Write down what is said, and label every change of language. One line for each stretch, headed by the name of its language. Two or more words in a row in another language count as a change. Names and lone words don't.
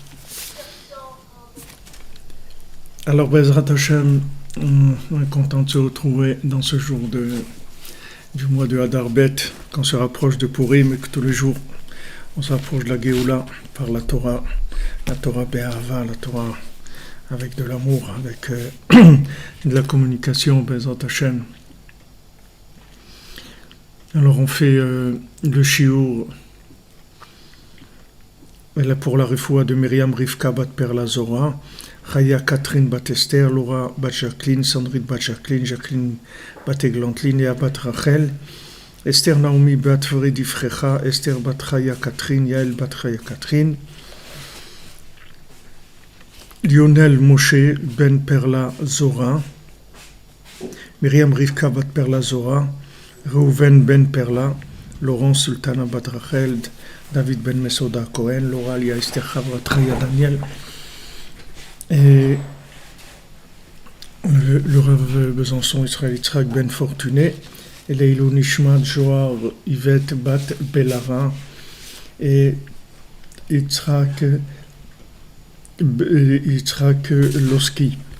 French: Alors
Hebrew: בעזרת השם,
French: on est content de se retrouver dans ce jour du mois de Hadar Bet, qu'on se rapproche de Purim et que tous les jours on s'approche de la Géoula par la
Hebrew: תורה באהבה,
French: la Torah avec de l'amour, avec de la communication,
Hebrew: בעזרת השם.
French: Alors on fait le shiur pour la refoua de Myriam Rivka bat Perla Zora, Chaya Catherine bat Esther, Laura bat Jacqueline, Sandrine bat Jacqueline, Jacqueline bat Eglantine, Léa bat Rachel, Esther Naomi bat Fredi Frecha, Esther bat Chaya Catherine, Yael bat Chaya Catherine, Lionel Moshe ben Perla Zora, Myriam Rivka bat Perla Zora, Reuven ben Perla, Laurence Sultana bat Rachel, David ben Mesoda Cohen, Laura Lia Esther Chavra Traya Daniel, et le Rav Besançon Israël Yitzhak ben Fortuné, et
Hebrew: לעילוי נשמת
French: Joar Yvette bat Bellara, et Yitzhak Loski.